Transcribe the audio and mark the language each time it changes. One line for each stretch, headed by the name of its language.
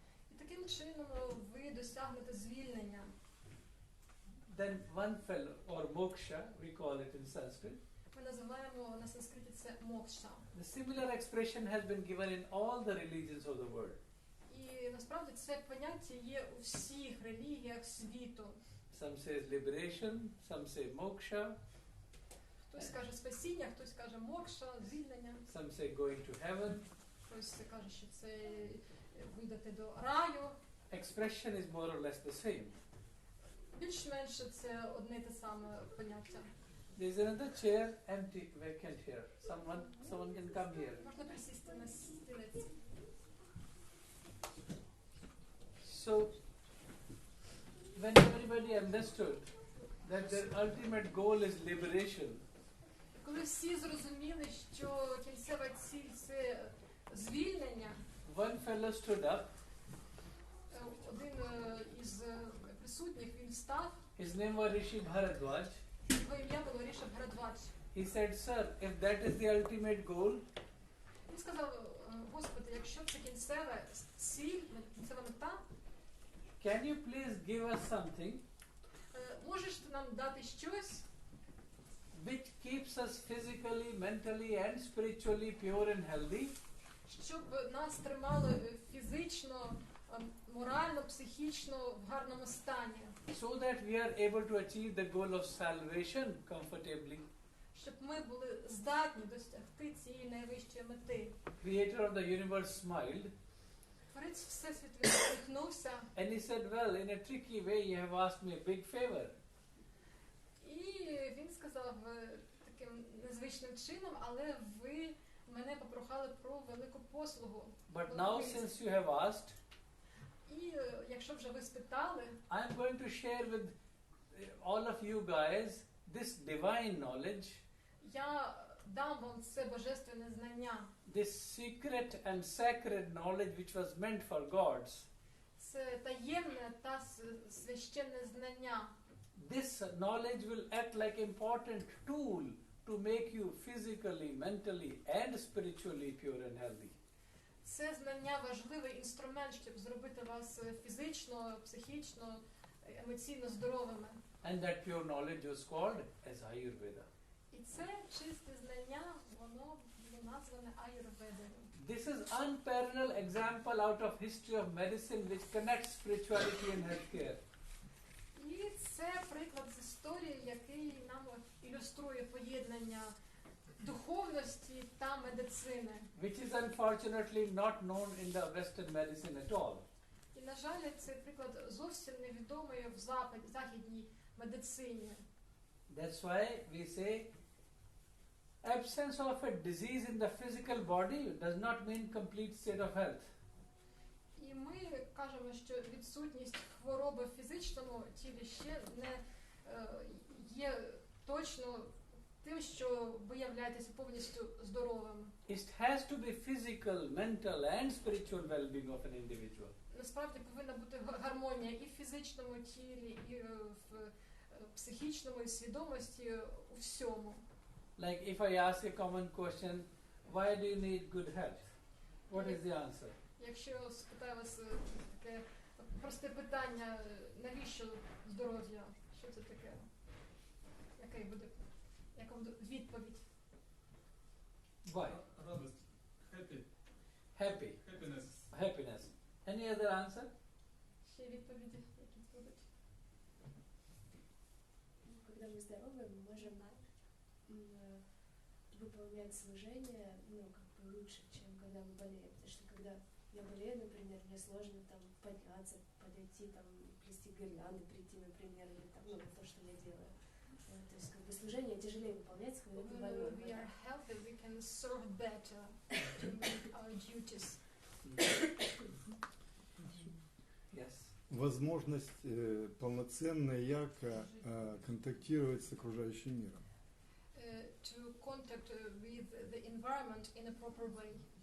Ukrainian: І таким чином ви досягнете звільнення.
English: then one fellow, or moksha, we call it in Sanskrit.
Ukrainian: Ми називаємо на санскриті це мокша.
English: The similar expression has been given in all the religions of the world.
Ukrainian: І насправді це поняття є у всіх релігіях світу.
English: Some say liberation, some say moksha,
Ukrainian: Хтось каже спасіння, хтось каже мокша, звільнення,
English: some say going to heaven.
Ukrainian: хтось каже, що це вийдете до раю.
English: Expression is more or less the same.
Ukrainian: Більш-менше це одне й те саме поняття.
English: There is another chair empty, vacant here. Someone can come here.
Ukrainian: Можна присісти на стілець.
English: So, when everybody understood that their ultimate goal is liberation,
Ukrainian: Коли всі зрозуміли, що кінцева ціль це звільнення,
English: one fellow stood up.
Ukrainian: один із присутніх, він встав,
English: His name was Rishi Bharadwaj.
Ukrainian: його ім'я було Ріша Бхарадвадж.
English: He said, "Sir, if that is the ultimate goal,
Ukrainian: Він сказав, Господи, якщо це кінцева ціль, кінцева мета,
English: can you please give us something
Ukrainian: можеш ти нам дати щось,
English: which keeps us physically, mentally and spiritually pure and healthy,
Ukrainian: щоб нас тримало фізично, морально, психічно в гарному стані,
English: so that we are able to achieve the goal of salvation comfortably?"
Ukrainian: щоб ми були здатні досягти цієї найвищої мети.
English: Creator of the universe smiled
Ukrainian: Творець Всесвіту усміхнувся,
English: and he said, "Well, in a tricky way you have asked me a big favor.
Ukrainian: і він сказав таким незвичним чином, але ви мене попрохали про велику послугу.
English: But now since you have asked,
Ukrainian: І якщо вже ви спитали,
English: I am going to share with all of you guys this divine knowledge,
Ukrainian: я дам вам це божественне знання.
English: this secret and sacred knowledge which was meant for gods.
Ukrainian: Це таємне та священне знання.
English: This knowledge will act like important tool to make you physically, mentally and spiritually pure and healthy.
Ukrainian: Це знання важливий інструмент, щоб зробити вас фізично, психічно, емоційно здоровими.
English: And that pure knowledge was called as Ayurveda.
Ukrainian: І це чисте знання, воно було назване аюрведою.
English: This is unparalleled example out of history of medicine which connects spirituality and healthcare.
Ukrainian: І це приклад з історії, який нам ілюструє поєднання духовності та медицини.
English: Which is unfortunately not known in the Western medicine at all.
Ukrainian: І, на жаль, цей приклад зовсім невідомий в західній медицині.
English: That's why we say absence of a disease in the physical body does not mean complete state of health.
Ukrainian: І ми кажемо, що відсутність хвороби в фізичному тілі ще не є точно тим, що ви являєтеся повністю здоровим.
English: It has to be physical, mental and spiritual well-being of an individual.
Ukrainian: Насправді повинна бути гармонія і в фізичному тілі, і в психічному, і свідомості, у всьому.
English: Like if I ask a common question, why do you need good health? What is the answer?
Ukrainian: Якщо спитаю вас таке просте питання, навіщо здоров'я? Що це таке? Яка буде відповідь?
English: Why?
Russian: Радость. Happy.
English: Happy. Happiness. Happiness. Any other answer?
Ukrainian: Ще відповіді, які будуть?
Russian: Когда мы здоровы, мы можем выполнять служение, лучше, чем когда мы болеем. Потому что когда я болею, например, мне сложно там подняться, подойти, там, плести гирлянды, прийти, например, или там, то, что я делаю. То есть служение тяжелее выполняется, когда ты больной.
English: When we are healthy, we can serve better to make our duties. Yes.
Russian: Возможность полноценно и ярко контактировать с окружающим миром.
English: To contact with the environment in a proper way.